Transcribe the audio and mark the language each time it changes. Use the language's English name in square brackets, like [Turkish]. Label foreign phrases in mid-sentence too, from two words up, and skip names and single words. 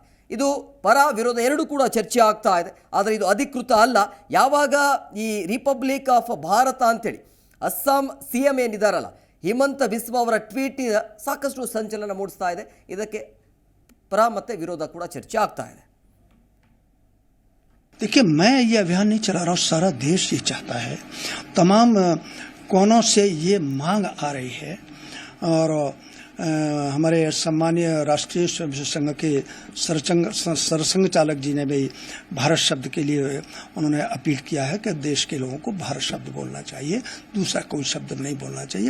[Kannada] ಇದು ಪರ ವಿರೋಧ ಎರಡೂ ಕೂಡ ಚರ್ಚೆ ಆಗ್ತಾ ಇದೆ. ಆದರೆ ಇದು ಅಧಿಕೃತ ಅಲ್ಲ. ಯಾವಾಗ ಈ [English] republic of [Kannada] ಭಾರತ ಅಂತೇಳಿ ಅಸ್ಸಾಂ CM ಏನಿದ್ದಾರಲ್ಲ, ಹಿಮಂತ ಬಿಸ್ವ ಅವರ ಟ್ವೀಟ್ ಸಾಕಷ್ಟು ಸಂಚಲನ ಮೂಡಿಸ್ತಾ ಇದೆ. ಇದಕ್ಕೆ ಪರ ಮತ್ತು ವಿರೋಧ ಕೂಡ ಚರ್ಚೆ ಆಗ್ತಾ ಇದೆ. [Hindi] देखिए, मैं ये अभियान नहीं चला रहा हूँ, सारा देश ये चाहता है, तमाम कोनों से ये मांग आ रही है। और हमारे सम्मानीय राष्ट्रीय स्वयंसेवक संघ के सरसंघ चालक जी ने भी भारत शब्द के लिए उन्होंने अपील किया है कि देश के लोगों को भारत शब्द बोलना चाहिए, दूसरा कोई शब्द नहीं बोलना चाहिए।